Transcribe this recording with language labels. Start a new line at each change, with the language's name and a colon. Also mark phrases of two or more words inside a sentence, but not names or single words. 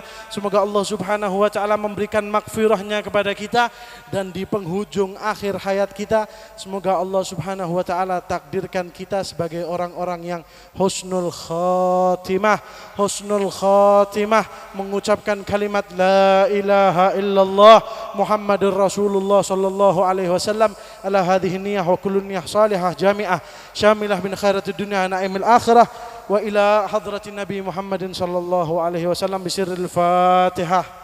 Indonesian: Semoga Allah
Arabic: سبحانه وتعالى
Indonesian: memberikan maghfirahnya kepada kita, dan di penghujung akhir hayat kita semoga Allah
Arabic: سبحانه وتعالى
Indonesian: takdirkan kita sebagai orang-orang yang husnul
Arabic: khatimah,
Indonesian: mengucapkan kalimat
Arabic: لا إله إلا الله محمد رسول الله صلى الله عليه وسلم على هذه النية وكل نية صالحة جامعة شاملة من خيرات الدنيا ونعيم الآخرة وإلى حضرة النبي محمد صلى الله عليه وسلم بسر الفاتحة.